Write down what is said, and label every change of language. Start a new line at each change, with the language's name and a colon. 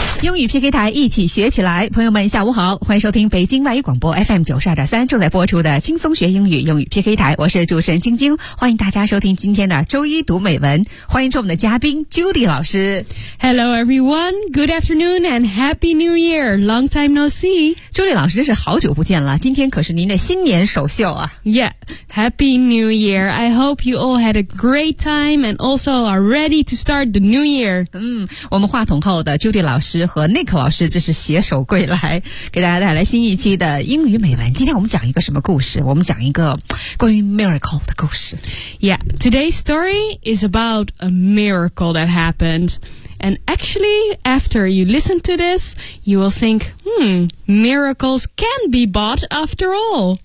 Chinese: 英语 PK 台一起学起来，朋友们下午好，欢迎收听北京外语广播 FM 92.3正在播出的轻松学英语英语 PK 台，我是主持人晶晶，欢迎大家收听今天的周一读美文，欢迎出我们的嘉宾 Judy 老师。
English: Hello everyone, good afternoon and happy new year, long time no see.
Chinese: Judy 老师真是好久不见了，今天可是您的新年首秀啊。
English: Yeah, happy new year, I hope you all had a great time and also are ready to start the new year.
Chinese: 嗯，我们话筒后的 Judy 老师和 Nick 老师这是携手归来，给大家带来新一期的英语美文。今天我们讲一个什么故事？我们讲一个关于 miracle 的故事。
English: Yeah, today's story is about a miracle that happened. And actually, after you listen to this, you will think, miracles can be bought after all.